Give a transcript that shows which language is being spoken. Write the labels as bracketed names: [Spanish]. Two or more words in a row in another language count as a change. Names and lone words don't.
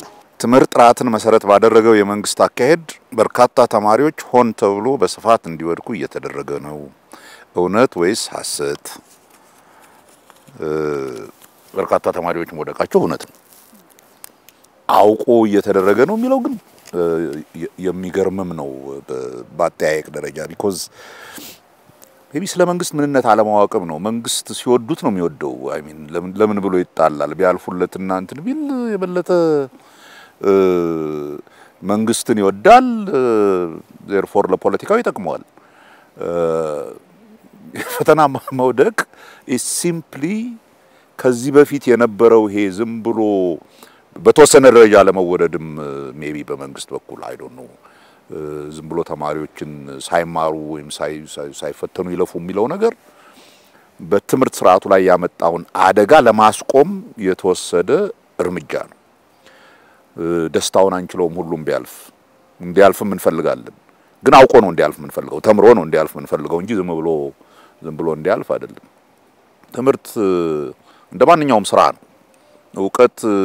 [Amharic] ትምህርት ጥራትን መሰረት ባደረገው የመንግስት አካሄድ በርካታ ተማሪዎች ሆን ተብሎ በስፋት እንዲወድቁ እየተደረገ ነው እውነት ወይስ ሐሰት በርካታ ተማሪዎች መውደቃቸው እውነት ነው አውቆ እየተደረገ ነው የሚለው ግን የሚገርምም ነው በአጠያየቅ ደረጃ [English] because maybe [Amharic] ስለ መንግስት ምንነት አለማወቅም ነው መንግስት ሲወዱት ነው የሚወደው [English] I mean [Amharic] ለምን ብሎ ይጣላል ቢያልፉለትና እንትን ቢል የበለጠ መንግስትን ይወዳል therefore ለፖለቲካው ይጠቅመዋል ፈተና መውደቅ [English] is simply [Amharic] ከዚህ በፊት የነበረው ይሄ ዝም ብሎ በተወሰነ ደረጃ ለመወደድም maybe በመንግስት በኩል [English] I don't know [Amharic] ዝም ብሎ ተማሪዎችን ሳይማሩ ወይም ሳይፈተኑ ይለፉ የሚለው ነገር በትምህርት ስርዓቱ ላይ ያመጣውን አደጋ ለማስቆም የተወሰደ እርምጃ ነው ደስታውን አንችለውም ሁሉም እንዲያልፍም እንፈልጋለን ግን አውቆ ነው እንዲያልፍ እንፈልገው ተምሮ ነው እንዲያልፍ እንፈልገው እንጂ ዝም ብሎ እንዲያልፍ አይደለም ትምህርት እንደማንኛውም ስራ ነው እውቀት